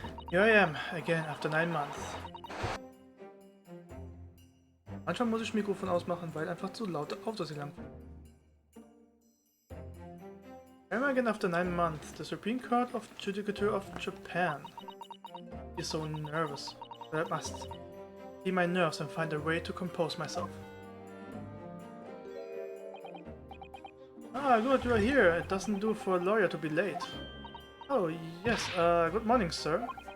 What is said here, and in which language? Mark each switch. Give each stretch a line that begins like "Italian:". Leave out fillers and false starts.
English: Here I am, again, after 9 months.
German: Manchmal muss ich Mikrofon ausmachen, weil einfach zu laute Autos hier lang.
English: Here I am again after 9 months, the Supreme Court of Judicature of Japan. He's so nervous, but I must see my nerves and find a way to compose myself. Ah, good, you are here. It doesn't do for a lawyer to be late. Oh, yes, good morning, sir.